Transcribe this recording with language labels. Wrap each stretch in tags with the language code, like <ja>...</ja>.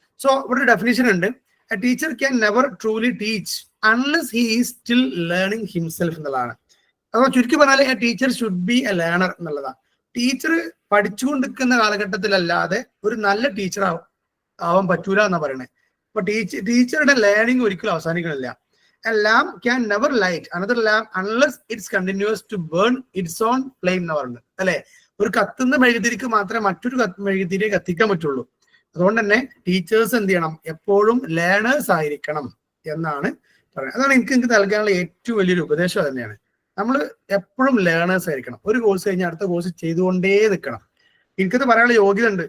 <ml>So ഇവിടെ definition ഉണ്ട്.</ml> <en>a teacher can never truly teach unless he is still learning himself</en> <ml>എന്നുള്ളതാണ്. അപ്പൊ ചുരുക്കി പറഞ്ഞാൽ</ml> <en>a teacher should be a learner</en> <ml>എന്നുള്ളതാണ്. ടീച്ചർ പഠിച്ചുകൊണ്ടിരിക്കുന്ന കാലഘട്ടത്തിലല്ലാതെ ഒരു നല്ല ടീച്ചർ ആവാൻ പറ്റൂല എന്നാ പറയണേ. അപ്പൊ ടീച്ചറുടെ ലേണിംഗ് ഒരിക്കലും അവസാനിക്കണില്ല.</ml> <en>A lamp can never light another lamp unless it's continuous to burn its own flame</en> <ml>എന്ന് പറയുന്നത് അല്ലെ. ഒരു കത്തുന്ന മെഴുകുതിരിക്ക് മാത്രമേ മറ്റൊരു മെഴുകുതിരിയെ കത്തിക്കാൻ പറ്റുള്ളൂ. അതുകൊണ്ട് തന്നെ ടീച്ചേഴ്സ് എന്ത് ചെയ്യണം, എപ്പോഴും ലേണേഴ്സ് ആയിരിക്കണം എന്നാണ് പറയുന്നത്. അതാണ് എനിക്ക് നൽകാനുള്ള ഏറ്റവും വലിയൊരു ഉപദേശം തന്നെയാണ്. നമ്മൾ എപ്പോഴും ലേണേഴ്സ് ആയിരിക്കണം. ഒരു കോഴ്സ് കഴിഞ്ഞാൽ അടുത്ത കോഴ്സ് ചെയ്തുകൊണ്ടേ നിൽക്കണം. എനിക്കത് പറയാനുള്ള യോഗ്യത ഉണ്ട്.</ml>